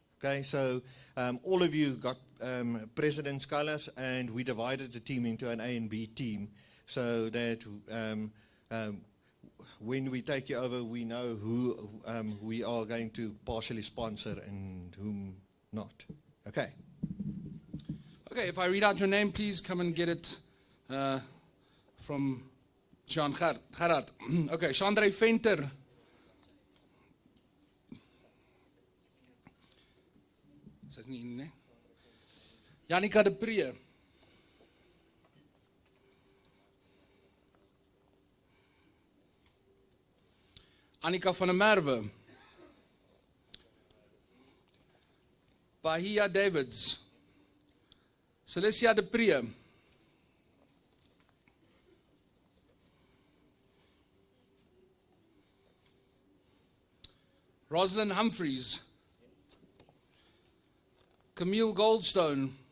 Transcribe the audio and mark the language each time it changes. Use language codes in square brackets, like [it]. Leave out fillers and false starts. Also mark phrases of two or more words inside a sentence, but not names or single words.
[en] Okay, so all of you got president's colors, and we divided the team into an A and B team, so that when we take you over, we know who we are going to partially sponsor and whom not. Okay. Okay, if I read out your name, please come and get it from Sean Gerard. [af] Okay, Chandre Venter. Sy's nie in nie. [en] Janika de Pre. Annika van der Merwe. Bahia Davids. Celicia de Pre. Rosalind Humphreys. Camille Goldstone.